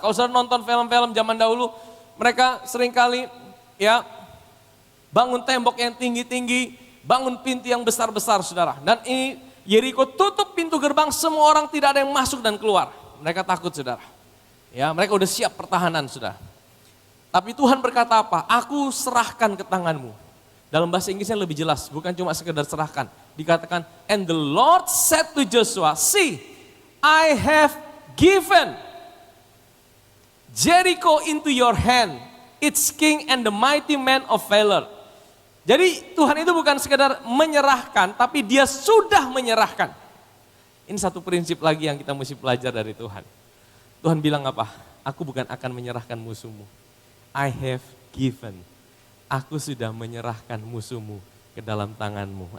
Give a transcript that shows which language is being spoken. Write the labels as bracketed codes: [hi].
[id] Kalau saudara nonton film-film zaman dahulu, mereka seringkali ya bangun tembok yang tinggi-tinggi, bangun pintu yang besar-besar saudara. Dan ini Yeriko tutup pintu gerbang, semua orang tidak ada yang masuk dan keluar. Mereka takut saudara. Ya, mereka udah siap pertahanan saudara. Tapi Tuhan berkata apa? Aku serahkan ke tanganmu. Dalam bahasa Inggrisnya lebih jelas, bukan cuma sekedar serahkan. Dikatakan, [en] and the Lord said to Joshua, see, I have given Jericho into your hand, its king and the mighty man of valor. [id] Jadi Tuhan itu bukan sekedar menyerahkan, tapi dia sudah menyerahkan. Ini satu prinsip lagi yang kita mesti belajar dari Tuhan. Tuhan bilang apa? Aku bukan akan menyerahkan musuhmu. [en] I have given. [id] Aku sudah menyerahkan musuhmu ke dalam tanganmu.